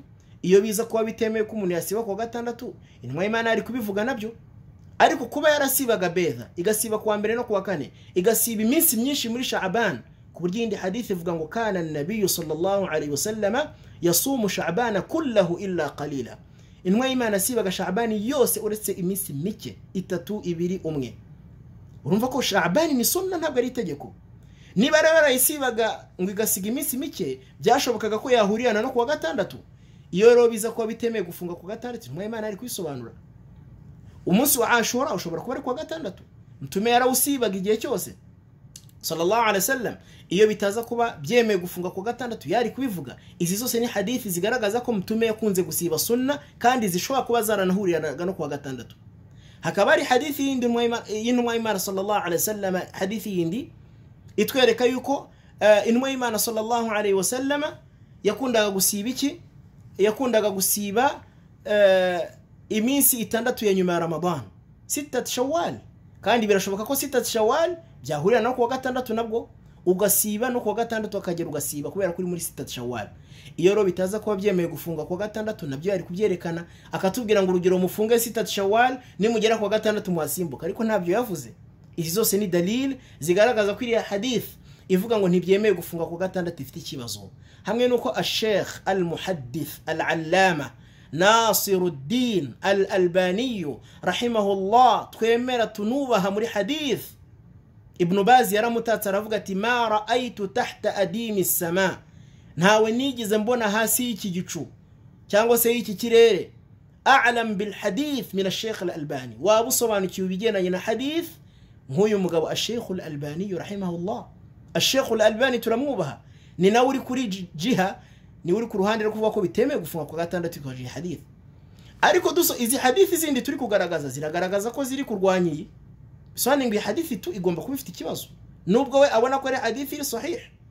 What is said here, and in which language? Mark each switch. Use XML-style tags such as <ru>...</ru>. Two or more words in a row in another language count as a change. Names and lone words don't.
<rw>Iyo biza kuba bitemewe ko umuntu yasiba kwa gatandatu, intumwa y'Imana ari kubivuga nabyo. Ariko kuba yarasibaga bedha, igasiba kwa mbere no kwa kane, igasiba iminsi myinshi muri Sha'ban, ku buryo indi hadithi ivuga ngo</rw> <ar>كان النبي صلى الله عليه وسلم يصوم شعبان كله إلا قليلا.</ar> <rw>Intumwa y'Imana asibaga Sha'ban yose uretse iminsi mike, 3, 2, 1. Urumva ko Sha'ban ni sunna, ntabwo ari itegeko. Niba rero yarayisibaga ngo igasiga iminsi mike, byashobokaga ko yahurirana no kwa gatandatu. Iyo rero biza kuba bitemeye gufunga ku gatandatu, intumwa y'Imana ari kwisobanura. Umunsi wa Ashura ushobora kuba ari kwa gatandatu, mtume yarawusibaga igihe cyose</rw> <ar>صلى الله عليه وسلم.</ar> <rw>Iyo bitaza kuba byemeye gufunga ku gatandatu yari kubivuga. Izi zose ni hadithi zigaragaza ko mtume yakunze gusiba sunna kandi zishobora kuba zaranahuriraga no kwa gatandatu. Hakaba ari hadithi yindi y'intumwa y'Imana</rw> <ar>صلى الله عليه وسلم,</ar> <rw>hadithi yindi itwereka yuko intumwa y'Imana</rw> <ar>صلى الله عليه وسلم</ar> <rw>yakundaga gusiba iki? Yakundaga gusiba iminsi 6 ya nyuma ya Ramadan, 6 Shawwal. Kandi birashoboka ko 6 Shawwal byahurira no kwa gatandatu nabwo ugasiba, no kwa gatandatu akagera ugasiba kubera kuri muri 6 Shawwal. Iyo ro bitaza kuba byemeye gufunga kwa gatandatu nabyo yari kubyerekana, akatubwira ngo urugero mufunge 6 Shawwal nimugera kwa gatandatu muhasimbuka, ariko ntabyo yavuze. Izi zose ni dalil zigaragaza ko iri hadith ivuga ngo ntibyemeye gufunga kwa gatandatu ifite ikibazo. Hamwe nuko al-Sheikh al-Muhaddith al-Allama Nasiruddin al-Albani rahimahullah twemera tunubaha muri hadith, Ibn Baz yaramutatsa aravuga ati</rw> <ar>ما رأيت تحت أديم السماء,</ar> <rw>ntawe nigize mbona hasi y'iki gicu cyangwa se y'iki kirere</rw> <ar>أعلم بالحديث من الشيخ الألباني,</ar> <rw>wabusobanukiye ubigendanye na hadith nk'uyu mugabo al-Sheikh al-Albani rahimahullah. al-Sheikh al-Albani turamwubaha, ni nawe uri kuri jiha, ni uri ku ruhande rwo kuvuga ko bitemeye gufunga kwa gatandatu kwa hadith. Ariko duso izi hadithi zindi turi kugaragaza ziragaragaza ko ziri kurwanyiye, bisobanuye ngo hadithi tu igomba kuba ifite ikibazo, nubwo we abona ko ari hadithi iri sahih.</rw>